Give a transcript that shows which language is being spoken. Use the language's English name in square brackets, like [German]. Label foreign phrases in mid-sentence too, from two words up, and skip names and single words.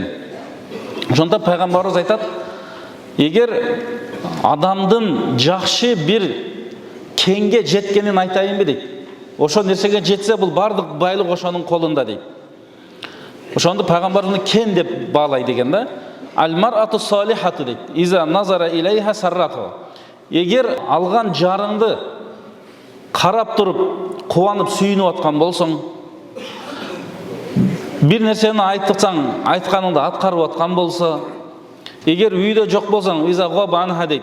[Kyrgyz] Ошондо пайгамбарыбыз айтат, эгер адамдын жакшы бир кеңге жеткенин айтайынбы дейт. Ошол нерсеге жетсе, бул бардык байлык ошонун колунда дейт. Ошондо пайгамбарыбыз кен деп баалайт деген да. [Arabic] المرأة الصالحة дейт. إذا نظر إليها سرته. [Kyrgyz] Егер алган жарыңды карап туруп, кубанып сүйүнүп аткан болсоң, бир нерсени айтсаң, айтканыңды аткарып аткан болсо, эгер үйдө жок болсоң, [Arabic] إذا غاب عنها [Kyrgyz] дейт.